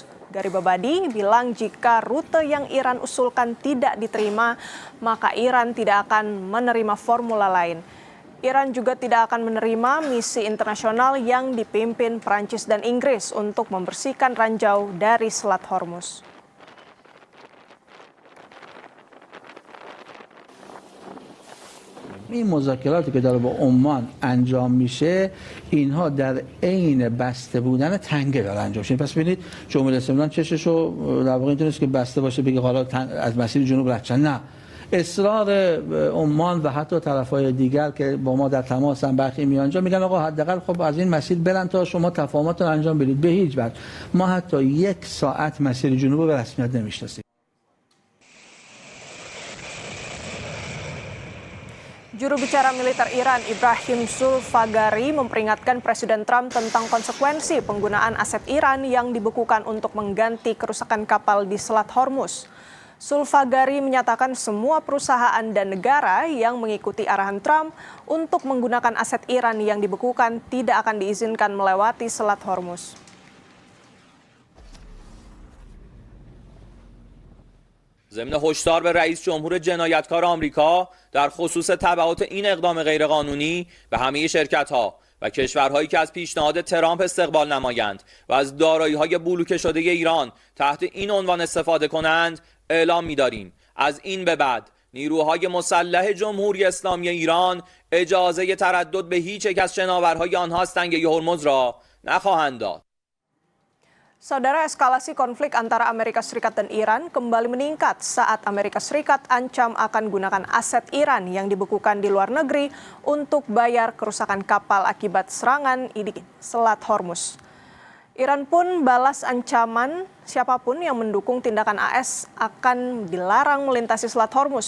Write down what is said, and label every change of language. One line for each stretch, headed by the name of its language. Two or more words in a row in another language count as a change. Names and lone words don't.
Indonesian: Garibabadi bilang jika rute yang Iran usulkan tidak diterima, maka Iran tidak akan menerima formula lain. Iran juga tidak akan menerima misi internasional yang dipimpin Prancis dan Inggris untuk membersihkan ranjau dari Selat Hormuz.
Persian: این مذاکراتی که داره با عمان انجام میشه اینها در عین بسته بودن تنگه داره انجام میشه. پس ببینید جمهوری اسلامی چششو در واقع اینطوریه که بسته باشه بگه حالا از مسیر جنوب رد شدن. نه، اصرار عمان و حتی طرفای دیگر که با ما در تماسن برخی میانجا میگن آقا حداقل خب از این مسیر برن تا شما تفاهمات رو انجام بدید. به هیچ وجه ما حتی 1 ساعت مسیر جنوب به رسمیت نمیشناسیم.
Indonesian: Juru bicara militer Iran Ibrahim Zulfagari memperingatkan Presiden Trump tentang konsekuensi penggunaan aset Iran yang dibekukan untuk mengganti kerusakan kapal di Selat Hormuz. Zulfagari menyatakan semua perusahaan dan negara yang mengikuti arahan Trump untuk menggunakan aset Iran yang dibekukan tidak akan diizinkan melewati Selat Hormuz.
Persian: ضمن هشدار به رئیس جمهور جنایتکار آمریکا در خصوص تبعات این اقدام غیرقانونی به همه شرکت‌ها و کشورهایی که از پیشنهاد ترامپ استقبال نمایند و از دارایی‌های بلوکه شده ایران تحت این عنوان استفاده کنند اعلام می‌داریم از این به بعد نیروهای مسلح جمهوری اسلامی ایران اجازه تردد به هیچ یک از شناورهای آنها از تنگه هرمز را نخواهند داد.
Indonesian: Saudara, eskalasi konflik antara Amerika Serikat dan Iran kembali meningkat saat Amerika Serikat ancam akan gunakan aset Iran yang dibekukan di luar negeri untuk bayar kerusakan kapal akibat serangan di Selat Hormuz. Iran pun balas ancaman siapapun yang mendukung tindakan AS akan dilarang melintasi Selat Hormuz.